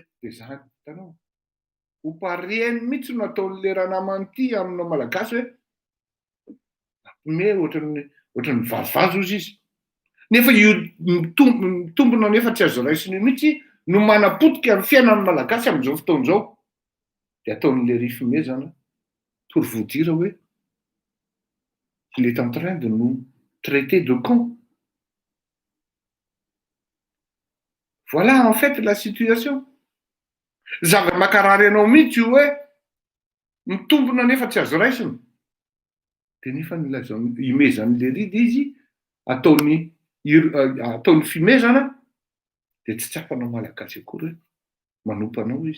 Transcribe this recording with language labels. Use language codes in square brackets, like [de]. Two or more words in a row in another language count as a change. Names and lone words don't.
[mg] dia zany hitanao ho pareny mihitsy no ataon'le Ranamanty aminao malagasy hoe me ohatran'ny vazivazy ozy izy nefa io mitombona nefa tsy azo raisiny mihitsy no manapotika amin'ny fiainan'ny malagasy amin'izao fotoana izao dia ataon'le rifimezana [fr] pour vous dire [mg] hoe [fr] il est en train de nous traiter de con. Voilà en fait la situation. [mg] Zava-makarary anao mihitsy io hoe mitombona nefa tsy azo raisiny dia nefa imezan'le ridy izy ataony fimezana dia tsy tsapanao malagasy akory hoe manompa anao izy.